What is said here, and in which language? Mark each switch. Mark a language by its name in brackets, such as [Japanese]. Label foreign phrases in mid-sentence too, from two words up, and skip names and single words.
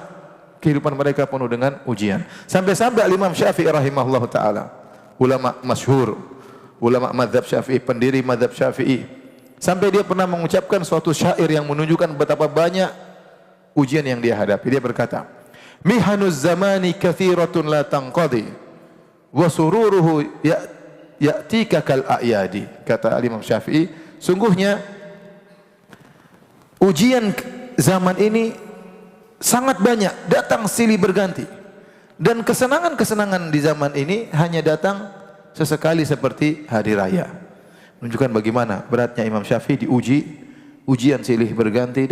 [Indonesian] Kehidupan mereka penuh dengan ujian. Sampai-sampai Imam Syafi'i [Arabic] رحمه الله تعالى, [Indonesian] ulama masyhur, ulama mazhab Syafi'i, pendiri mazhab Syafi'i, sampai dia pernah mengucapkan suatu syair yang menunjukkan betapa banyak ujian yang dia hadapi. Dia berkata, [Arabic] "محن الزمان كثيرة لا تنقضي وسروره يأتيك كالأعياد." [Indonesian] Kata Imam Syafi'i, sungguhnya ujian zaman ini sangat banyak, datang silih berganti. Dan kesenangan-kesenangan di zaman ini hanya datang sesekali seperti hari raya. Menunjukkan bagaimana beratnya Imam Syafi'i diuji, ujian silih berganti.